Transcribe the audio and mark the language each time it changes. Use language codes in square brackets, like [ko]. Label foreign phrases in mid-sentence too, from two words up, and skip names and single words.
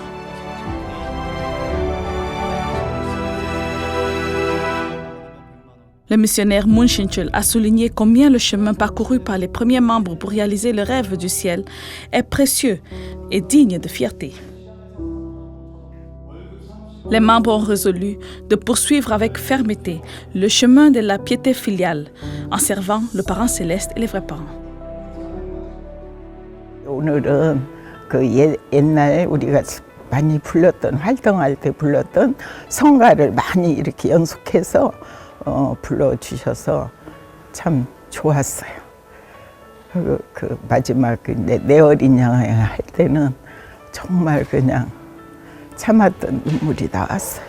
[fr] Le missionnaire Moon Shin-chul a souligné combien le chemin parcouru par les premiers membres pour réaliser le rêve du ciel est précieux et digne de fierté. Les membres ont résolu de poursuivre avec fermeté le chemin de la piété filiale en servant le parent céleste et les vrais parents. [ko] 오늘은 옛날 우리가 많이 불렀던, 활동할 때 불렀던 성가를 많이 이렇게 연속해서 불러주셔서 참 좋았어요. 그 마지막 내 어린 양을 할 때는 정말 그냥 참았던 눈물이 나왔어요.